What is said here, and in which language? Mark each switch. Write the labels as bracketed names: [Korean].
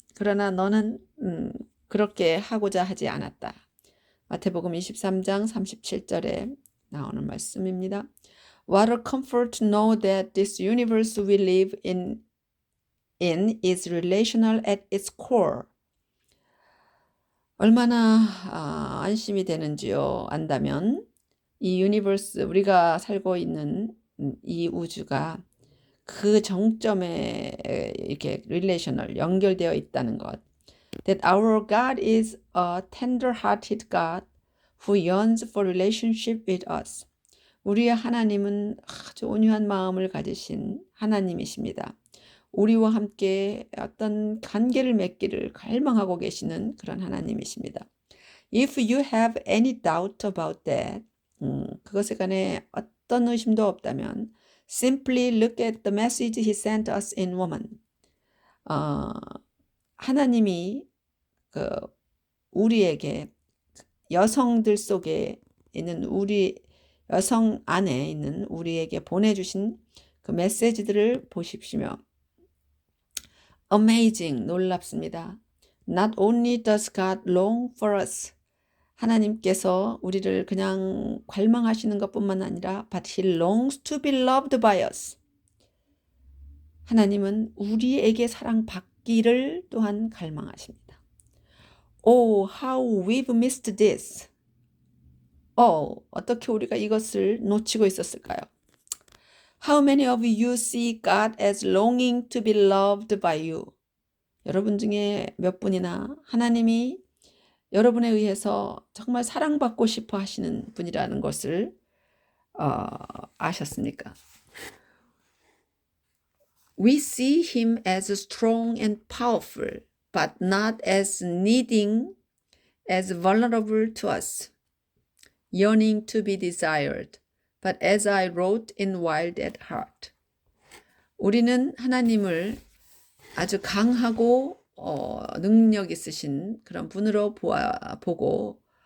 [Korean] 그러나 너는 그렇게 하고자 하지 않았다. 마태복음 23장 37절에 나오는 말씀입니다. [English] What a comfort to know that this universe we live in is relational at its core. [Korean] 얼마나 안심이 되는지요. 안다면 이 유니버스 우리가 살고 있는 이 우주가 그 정점에 이렇게 relational 연결되어 있다는 것. [English] That our God is a tender-hearted God who yearns for relationship with us. [Korean] 우리의 하나님은 아주 온유한 마음을 가지신 하나님이십니다. 우리와 함께 어떤 관계를 맺기를 갈망하고 계시는 그런 하나님이십니다. [English] If you have any doubt about that, [Korean] 그것에 관해 어떤 의심도 없다면 [English] simply look at the message he sent us in woman. [Korean] 하나님이 우리에게 여성들 속에 있는 여성 안에 있는 우리에게 보내주신 그 메시지들을 보십시오. Amazing, 놀랍습니다. [English] Not only does God long for us, [Korean] 하나님께서 우리를 그냥 갈망하시는 것뿐만 아니라 [English] but He longs to be loved by us. [Korean] 하나님은 우리에게 사랑받기를 또한 갈망하십니다. [English] Oh, how we've missed this. [Korean] 어떻게 우리가 이것을 놓치고 있었을까요? [English] How many of you see God as longing to be loved by you? [Korean] 여러분 중에 몇 분이나 하나님이 여러분에 의해서 정말 사랑받고 싶어 하시는 분이라는 것을 아셨습니까? [English] We see him as strong and powerful, but not as needing, as vulnerable to us, yearning to be desired, but as I wrote in Wild at Heart. [Korean] 우리는 하나님을 아주 강하고 능력 있으신 그런 분으로 보고